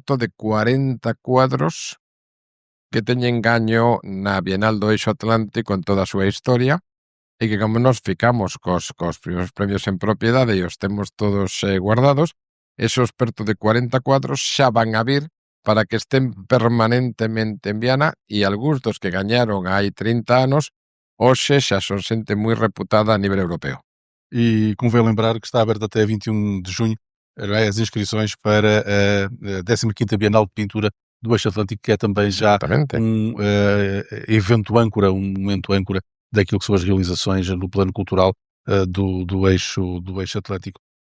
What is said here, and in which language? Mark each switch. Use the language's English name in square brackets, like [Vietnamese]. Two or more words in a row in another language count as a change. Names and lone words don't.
[Galician] de 40 cuadros que teñen gaño na Bienal do Eixo Atlántico en toda a súa historia e que como nos ficamos cos primeiros premios en propiedade e os temos todos guardados, esos perto de 40 cuadros xa van a vir para que estén permanentemente en Viana e algúns dos que gañaron hai 30 anos hoxe xa son xente moi reputada a nivel europeo. [Portuguese] E convém lembrar que está aberto até 21 de junho as inscrições para a 15ª Bienal de Pintura do Eixo Atlântico, que é também já um evento âncora, um momento âncora daquilo que são as realizações no plano cultural do eixo Atlântico.